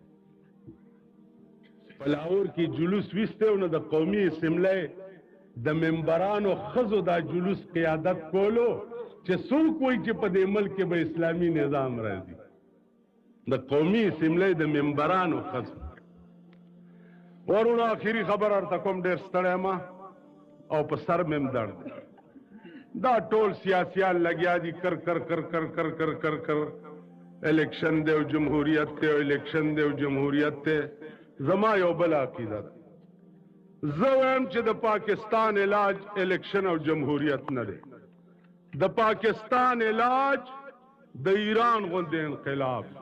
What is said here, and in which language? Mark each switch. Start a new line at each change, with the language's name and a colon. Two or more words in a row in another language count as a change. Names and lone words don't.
Pashto: په لاهور کې جلوس ویسته نو د قومي اسمبلی د ممبرانو ښځو دا جلوس قیادت کولو چې څوک وایي چې په دې ملک کې به اسلامي نظام راځي د قومي اسمبلی د ممبرانو ښځو ورونه آخري خبر ورته کوم ډېر ستړی ما او په سر مې هم درد دا ټول سیاسیان لګیا دي کر کر کر کر کر کر کر کر الیکشن دی او جمهوریت دی او الیکشن دی او جمهوریت دی زما یو بل عقیده ده زه وایم چې د پاکستان علاج الیکشن او جمهوریت نه دی د پاکستان علاج د ایران غوندې انقلاب دی